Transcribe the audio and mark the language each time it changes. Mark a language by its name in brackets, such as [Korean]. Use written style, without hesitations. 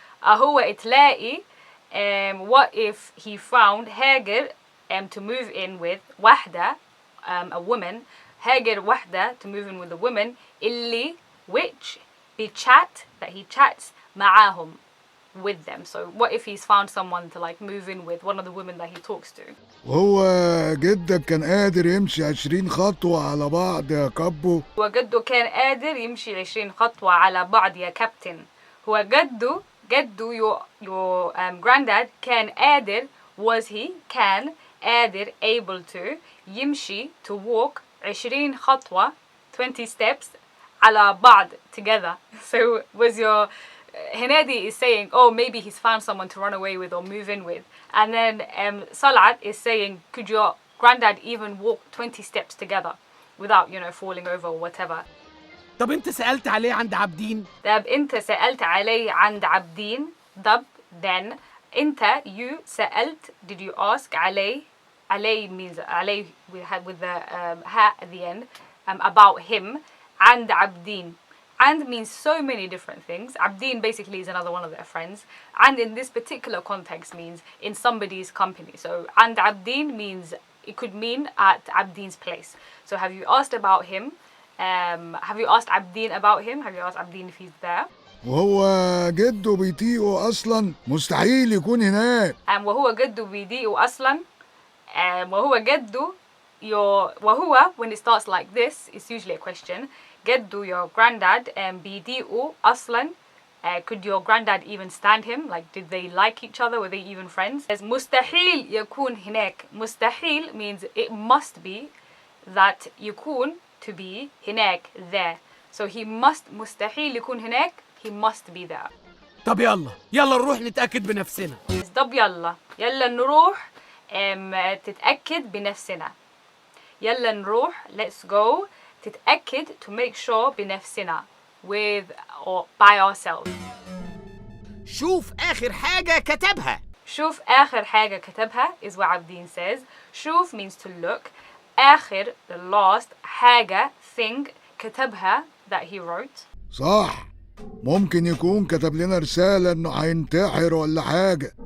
[Arabic] أهو تلاقي [English] what if he found هاجر to move in with واحدة, a woman, [Arabic] هاجر واحدة [English] to move in with a woman اللي which بيchat, that he chats معاهم, with them. So what if he's found someone to like move in with, one of the women that he talks to. [Arabic] وهو جدك كان قادر يمشي 20 خطوة على بعض يا كابو. هو جده كان قادر يمشي 20 خطوة على بعض يا كابتن. هو جده [English] your granddad [Arabic] كان قادر, [English] was he, كان قادر, able to, يمشي, to walk 20 خطوة, 20 steps [Arabic] على بعض, [English] together. So was your Henedy is saying, oh, maybe he's found someone to run away with or move in with. And then Salat is saying, could your granddad even walk 20 steps together without, falling over or whatever. [Arabic] طب انت سألت عليه عند عابدين؟ طب انت سألت عليه عند عابدين. [English] طب then انت, you سألت, did you ask عليه? عليه means عليه with the ha at the end, about him. [Arabic] عند عابدين. [English] And means so many different things. Abdeen basically is another one of their friends. And in this particular context means in somebody's company. So and Abdeen means, it could mean at Abdeen's place. So have you asked about him? Have you asked Abdeen about him? Have you asked Abdeen if he's there? [Arabic] وهو جده بيطيقه أصلا مستحيل يكون هناك. وهو جده بيضيقه أصلا. وهو جده وهو, [English] when it starts like this, it's usually a question. جدو, your granddad, [Arabic] بيضيقوا أصلا, [English] could your granddad even stand him? Like, did they like each other? Were they even friends? [Arabic] مستحيل يكون هناك. [English] مستحيل means it must be, that يكون, to be, هناك, there. So he must, [Arabic] مستحيل يكون هناك, [English] he must be there. [Arabic] طب يلا نروح نتأكد بنفسنا. طب يلا نروح تتأكد بنفسنا. يلا نروح, [English] let's go, تتأكد, to make sure, بنفسنا, with or by ourselves. [Arabic] شوف آخر حاجة كتبها. شوف آخر حاجة كتبها [English] is what Abdeen says. شوف means to look. آخر, the last, حاجة, thing, كتبها, that he wrote. [Arabic] صح. ممكن يكون كتب لنا رسالة إنه هينتحر ولا حاجة.